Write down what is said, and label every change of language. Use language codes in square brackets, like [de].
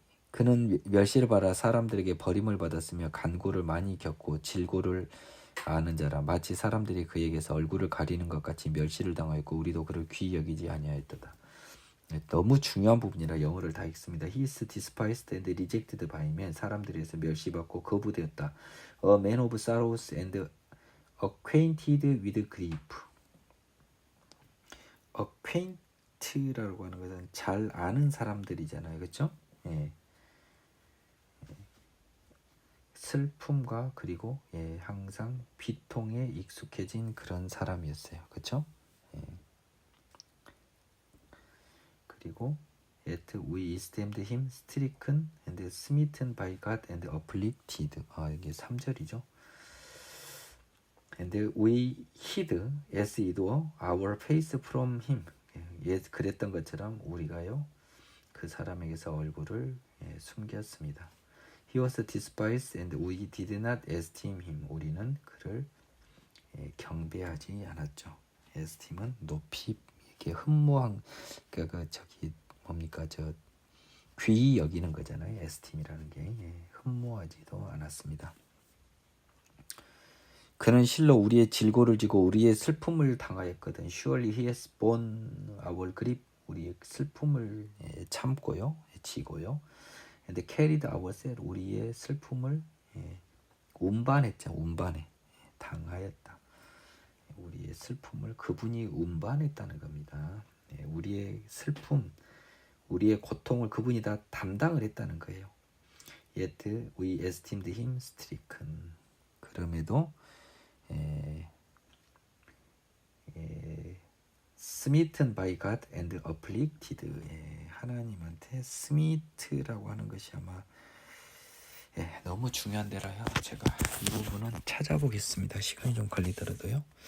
[ko] 그는 멸시를 받아 사람들에게 버림을 받았으며 간고를 많이 겪고 질고를 아는 자라. 마치 사람들이 그에게서 얼굴을 가리는 것 같이 멸시를 당하였고 우리도 그를 귀히 여기지 아니하였도다. 너무 중요한 부분이라 영어를 다 읽습니다. [en] He is despised and rejected by men. [ko] 사람들에게서 멸시받고 거부되었다. [en] A man of sorrows and acquainted with grief. [ko] acquaint라고 하는 것은 잘 아는 사람들이잖아요. 그렇죠? 슬픔과 그리고 항상 비통에 익숙해진 그런 사람이었어요. 그렇죠? 그리고 [en] Yet we esteemed him stricken and smitten by God and afflicted. [ko] 이게 3절이죠. [en] And we hid as it were our face from him. [ko] 그랬던 것처럼 우리가요 그 사람에게서 얼굴을 숨겼습니다. [en] He was despised and we did not esteem him. [ko] 우리는 그를 경배하지 않았죠. esteem은 높이 이렇게 흠모한 저기 뭡니까 귀히 여기는 거잖아요. esteem이라는 게 흠모하지도 않았습니다. 그는 실로 우리의 질고를 지고 우리의 슬픔을 당하였거든. [en] Surely he has borne our grief. [ko] 우리의 슬픔을 참고요, 지고요. [en] And carried our sorrow. [ko] 우리의 슬픔을 운반했죠. 운반해 당하였다. 우리의 슬픔을 그분이 운반했다는 겁니다. 우리의 슬픔, 우리의 고통을 그분이 다 담당을 했다는 거예요. [en] Yet we esteemed him stricken. [ko] 그럼에도 [en] smitten by God and afflicted. [ko] 하나님한테 smit라고 하는 것이 아마 너무 중요한 데라요. 제가 이 부분은 찾아보겠습니다. 시간이 좀 걸리더라도요.